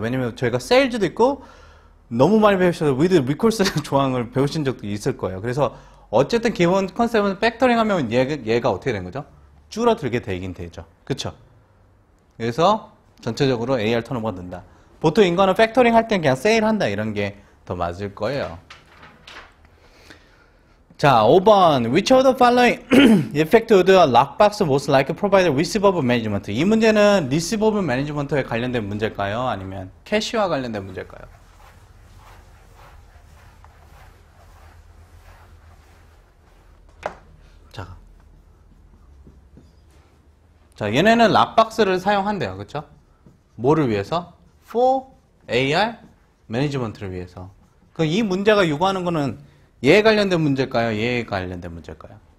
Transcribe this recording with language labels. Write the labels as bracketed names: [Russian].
[Korean] 왜냐면 저희가 세일즈도 있고 너무 많이 배우셔서 위드 리콜스 조항을 배우신 적도 있을 거예요. 그래서 어쨌든 기본 컨셉은 팩터링 하면 얘가 어떻게 된 거죠? 줄어들게 되긴 되죠. 그쵸? 그래서 전체적으로 AR 턴오버가 는다. 보통 인간은 팩터링 할 땐 그냥 세일한다 이런 게 더 맞을 거예요. 자, 5번. [English] Which of the following effect would a lockbox most likely provide receivable management? [Korean] 이 문제는 receivable management에 관련된 문제일까요? 아니면 캐시와 관련된 문제일까요? 자, 얘네는 락박스를 사용한대요. 그쵸? 뭐를 위해서? [English] For AR management를 위해서. [Korean] 그럼 이 문제가 요구하는 거는 얘에 관련된 문제일까요? 얘에 관련된 문제일까요?